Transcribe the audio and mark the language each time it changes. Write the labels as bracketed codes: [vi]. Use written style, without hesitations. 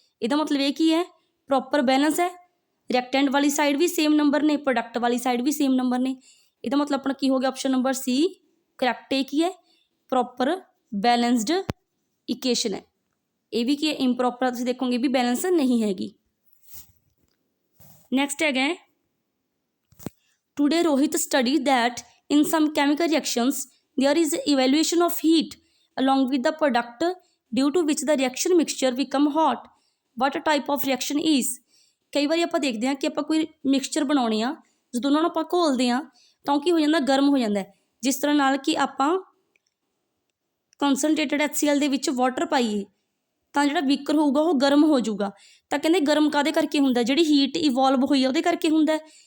[pa] ਇਹਦਾ ਮਤਲਬ ਇਹ ਕੀ ਹੈ, ਪ੍ਰੋਪਰ ਬੈਲੈਂਸ ਹੈ। ਰਿਐਕਟੈਂਟ ਵਾਲੀ ਸਾਈਡ ਵੀ ਸੇਮ ਨੰਬਰ ਨੇ, ਪ੍ਰੋਡਕਟ ਵਾਲੀ ਸਾਈਡ ਵੀ ਸੇਮ ਨੰਬਰ ਨੇ। ਇਹਦਾ ਮਤਲਬ ਆਪਣਾ ਕੀ ਹੋ ਗਿਆ, ਆਪਸ਼ਨ ਨੰਬਰ C ਕਰੈਕਟ। ਇਹ ਕੀ ਹੈ, ਪ੍ਰੋਪਰ ਬੈਲੈਂਸਡ ਇਕੁਏਸ਼ਨ ਹੈ। ਇਹ ਵੀ ਕੀ ਹੈ, ਇੰਪਰੋਪਰ ਤੁਸੀਂ ਦੇਖੋਗੇ ਵੀ ਬੈਲੈਂਸ ਨਹੀਂ ਹੈਗੀ। ਨੈਕਸਟ ਹੈਗਾ, [en] Today Rohit study that in some chemical reactions there is evaluation of heat along with the product due to which the reaction mixture become hot. What type of reaction is? [pa] ਕਈ ਵਾਰੀ ਆਪਾਂ ਦੇਖਦੇ ਹਾਂ ਕਿ ਆਪਾਂ ਕੋਈ ਮਿਕਸਚਰ ਬਣਾਉਣੇ ਆ, ਜਦੋਂ ਉਹਨਾਂ ਨੂੰ ਆਪਾਂ ਘੋਲਦੇ ਹਾਂ ਤਾਂ ਉਹ ਕੀ ਹੋ ਜਾਂਦਾ, ਗਰਮ ਹੋ ਜਾਂਦਾ। ਜਿਸ ਤਰ੍ਹਾਂ ਨਾਲ ਕਿ ਆਪਾਂ ਕੰਸਨਟ੍ਰੇਟਡ HCl ਦੇ ਵਿੱਚ ਵਾਟਰ ਪਾਈਏ ਤਾਂ ਜਿਹੜਾ ਬੀਕਰ ਹੋਊਗਾ ਉਹ ਗਰਮ ਹੋ ਜਾਊਗਾ। ਤਾਂ ਕਹਿੰਦੇ ਗਰਮ ਕਾਹਦੇ ਕਰਕੇ ਹੁੰਦਾ, ਜਿਹੜੀ ਹੀਟ ਇਵੋਲਵ ਹੋਈ ਆ ਉਹਦੇ ਕਰਕੇ ਹੁੰਦਾ।